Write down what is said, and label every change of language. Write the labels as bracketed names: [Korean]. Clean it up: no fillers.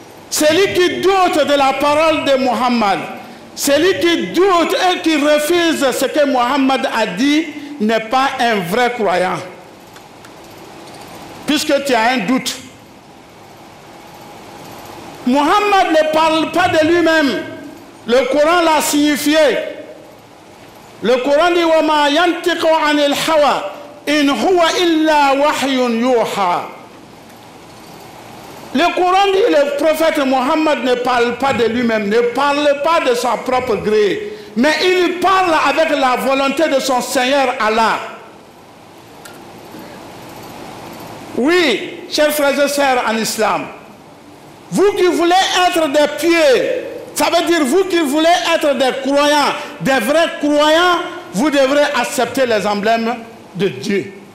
[French] Celui qui doute de la parole de Mohammed, celui qui doute et qui refuse ce que Mohammed a dit, n'est pas un vrai croyant. Puisque tu as un doute. Mohammed ne parle pas de lui-même. Le Coran l'a signifié. Le Coran dit [Arabic] وَمَا يَنْتِقُ عَنِ الْحَوَى إِنْ هُوَ إِلَّا وَحْيٌ يُوحَى. [French] Le Coran dit le prophète Mohammed ne parle pas de lui-même, ne parle pas de son propre gré, mais il parle avec la volonté de son Seigneur Allah. Oui, chers frères et sœurs en islam, vous qui voulez être des pieux, ça veut dire vous qui voulez être des croyants, des vrais croyants, vous devrez accepter les emblèmes de Dieu.